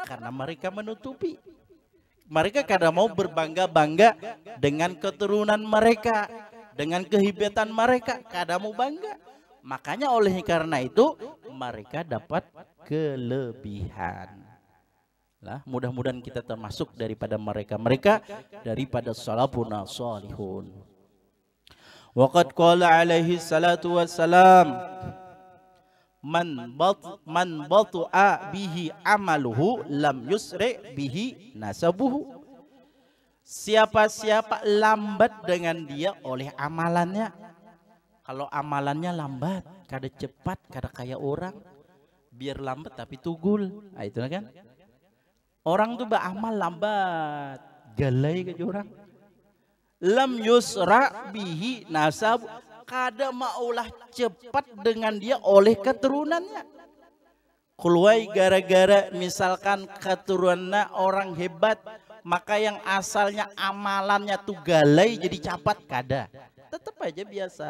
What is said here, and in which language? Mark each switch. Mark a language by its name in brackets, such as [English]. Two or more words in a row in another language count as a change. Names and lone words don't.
[Banjar] Karena mereka menutupi. Mereka kadang mau berbangga-bangga dengan keturunan mereka, dengan kehebatan mereka, kadang mau bangga. Makanya oleh karena itu mereka dapat kelebihan. Lah, mudah-mudahan kita termasuk daripada mereka daripada [Arabic] سلفنا الصالحون. وقد قال عليه الصلاة والسلام من بطأ به عمله لم يسرع به نسبه. [Banjar] Siapa-siapa lambat dengan dia oleh amalannya. Kalau amalannya lambat, kada cepat, kada kayak orang, biar lambat tapi tugul. Nah, itu kan. Orang tuh beramal lambat, galai ke orang. [Arabic] لم يسرع به نسب, [Banjar] kada maulah cepat dengan dia oleh keturunannya. Keluai gara-gara misalkan keturunannya orang hebat, maka yang asalnya amalannya tuh galai jadi capat, kada. Tetap aja biasa.